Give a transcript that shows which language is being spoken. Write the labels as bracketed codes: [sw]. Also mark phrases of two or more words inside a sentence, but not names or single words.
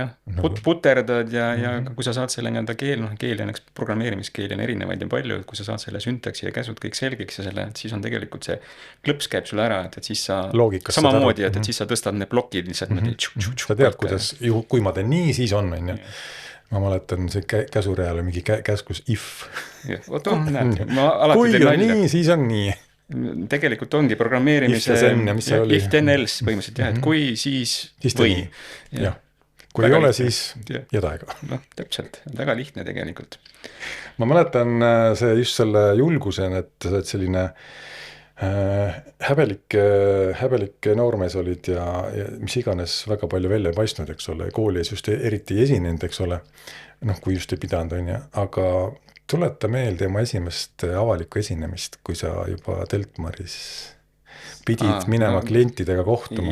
[et] Jah, puterdad ja kui sa saad selle nii-öelda keel on, eks programmeerimiskeeli on erinevaid ja palju, et kui sa saad selle syntaksi ja käsud kõik selgiks ja selle, et siis on tegelikult see klõps käib sulle ära, et siis sa loogikas samamoodi, et siis sa tõstad need plokid lihtsalt sa tead, kuidas, kui ma teen nii, siis on ju. Ma mäletan see käsureale mingi käskus if. Oota, näed, ma alati kui on nalja. Nii, siis on nii. Tegelikult ongi programmeerimise [en] if then else [et] põhimõtteliselt jah, et kui, siis või. Jah, kui ei ole, siis jädaega. Noh, täpselt, väga lihtne tegelikult. Ma mäletan see just selle julgusena, et selline häbelik noormees olid ja mis iganes väga palju välja paistnud, eks ole, koolis just eriti ei esinenud, eks ole, noh, kui just ei pidanud, on ja, aga tuleta meelde oma esimest avalikku esinemist, kui sa juba Teltmaris pidid minema klientidega kohtuma.